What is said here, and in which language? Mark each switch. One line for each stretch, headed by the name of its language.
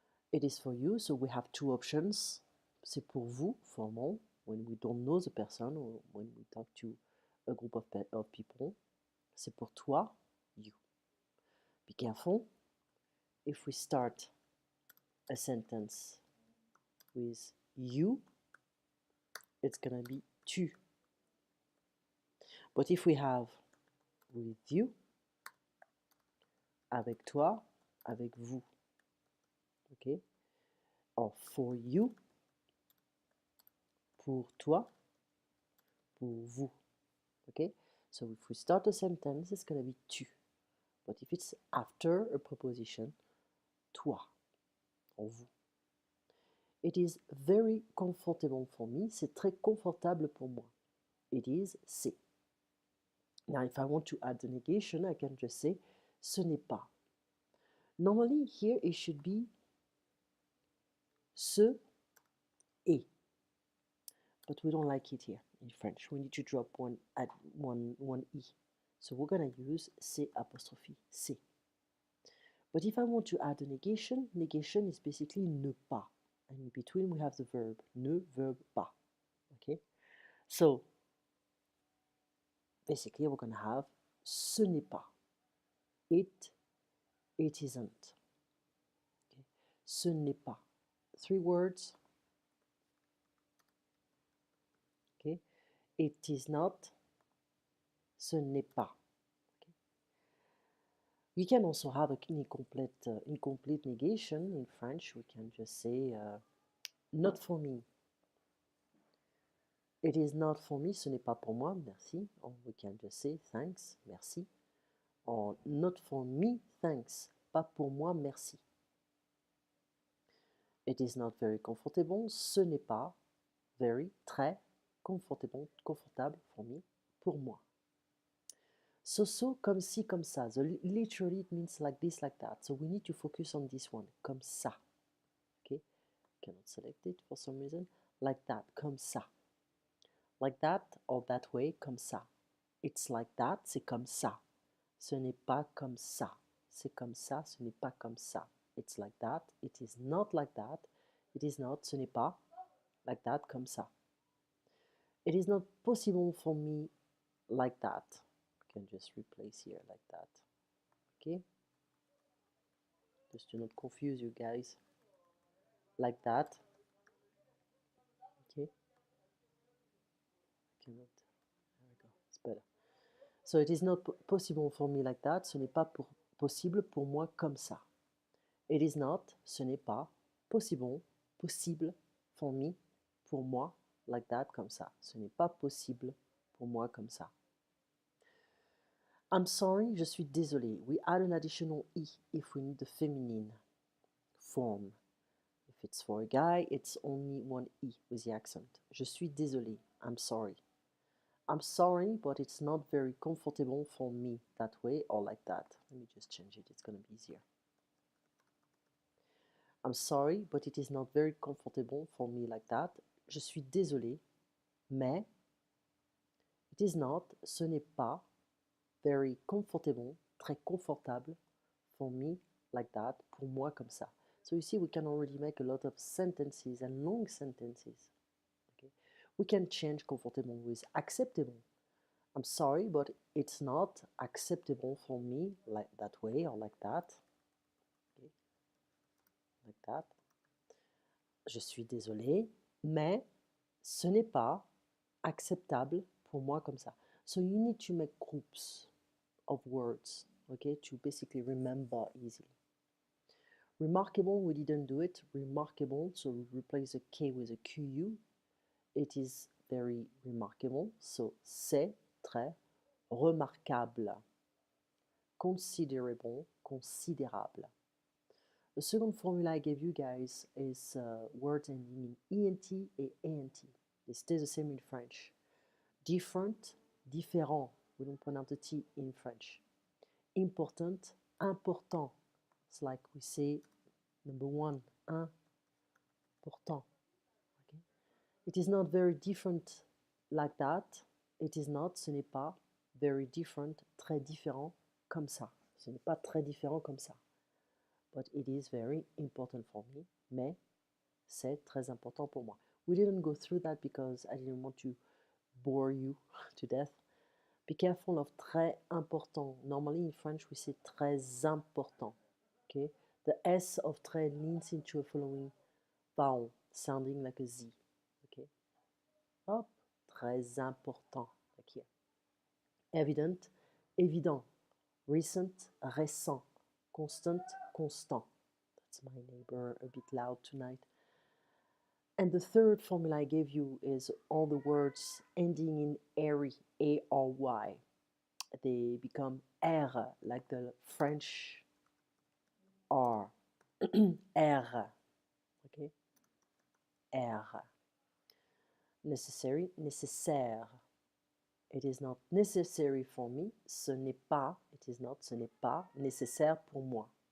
English: It is for you, so we have two options.
French: C'est pour vous,
English: formal, when we don't know the person or when we talk to a group of people.
French: C'est pour toi,
English: you. Be careful. If we start a sentence with you, it's gonna be tu. But if we have with you,
French: avec toi, avec vous,
English: okay? Or for you,
French: pour toi, pour vous,
English: okay? So if we start a sentence, it's gonna be tu. But if it's after a preposition, toi, or vous. It is very comfortable for me.
French: C'est très confortable pour moi.
English: It is, c'est. Now, if I want to add the negation, I can just say
French: ce n'est pas.
English: Normally, here it should be
French: ce est.
English: But we don't like it here in French. We need to drop one e. So we're gonna use c'est apostrophe, c'est. But if I want to add a negation, negation is basically ne pas. And in between we have the verb, ne, verb pas. Okay? So basically we're gonna have
French: ce n'est pas.
English: It isn't. Okay?
French: Ce n'est pas.
English: 3 words. Okay? It is not.
French: Ce n'est pas.
English: Okay? We can also have an incomplete negation in French. We can just say not for me. It is not for me.
French: Ce n'est pas pour moi. Merci.
English: Or we can just say thanks. Merci. Or not for me. Thanks.
French: Pas pour moi.
English: Merci. It is not very comfortable.
French: Ce n'est pas
English: very,
French: très
English: comfortable for me,
French: pour moi. So, comme ci, comme ça.
English: So literally it means like this, like that. So we need to focus on this one.
French: Comme ça.
English: Okay? Cannot select it for some reason. Like that. Comme ça. Like that or that way. Comme ça. It's like that.
French: C'est comme ça. Ce n'est pas comme ça. C'est comme ça. Ce n'est pas comme ça.
English: It's like that. It is not like that. It is not,
French: ce n'est pas,
English: like that,
French: comme ça.
English: It is not possible for me like that. I can just replace here like that. Okay? Just to not confuse you guys. Like that. Okay? Cannot. There we go. It's better. So it is not possible for me like that.
French: Ce n'est pas possible pour moi comme ça.
English: It is not,
French: ce n'est pas,
English: possible for me,
French: pour moi,
English: like that,
French: comme ça. Ce n'est pas possible pour moi comme ça.
English: I'm sorry,
French: je suis désolé.
English: We add an additional E if we need the feminine form. If it's for a guy, it's only one E with the accent.
French: Je suis désolé.
English: I'm sorry. I'm sorry, but it's not very comfortable for me that way or like that. Let me just change it. It's going to be easier. I'm sorry, but it is not very comfortable for me like that.
French: Je suis désolé, mais
English: it is not,
French: ce n'est pas,
English: very comfortable,
French: très confortable
English: for me like that,
French: pour moi comme ça.
English: So you see, we can already make a lot of sentences and long sentences. Okay? We can change comfortable with acceptable. I'm sorry, but it's not acceptable for me like that way or like that. Okay? Like that.
French: Je suis désolé, mais ce n'est pas acceptable pour moi comme ça.
English: So you need to make groups of words, okay, to basically remember easily. Remarkable, we didn't do it. Remarkable, so we replace a K with a QU. It is very remarkable, so
French: c'est très remarquable.
English: Considerable, considérable. The second formula I gave you guys is words ending in ENT et ANT. They stay the same in French. Different, différent. We don't pronounce the T in French. Important, important. It's like we say number one, important. Okay? It is not very different like that. It is not,
French: ce n'est pas,
English: very different,
French: très différent, comme ça. Ce n'est pas très différent comme ça.
English: But it is very important for me.
French: Mais c'est très important pour moi.
English: We didn't go through that because I didn't want to bore you to death. Be careful of
French: très important.
English: Normally in French we say très important. Okay? The S of très leans into a following vowel, sounding like a Z. Okay? Hop,
French: très important,
English: like here. Evident, évident. Recent, récent. Constant, constant. That's my neighbor a bit loud tonight. And the third formula I gave you is all the words ending in airy, A-R-Y. They become R, like the French R. R. Okay? R. Necessary, nécessaire. It is not necessary for me.
French: Ce n'est pas,
English: it is not,
French: ce n'est pas nécessaire pour moi.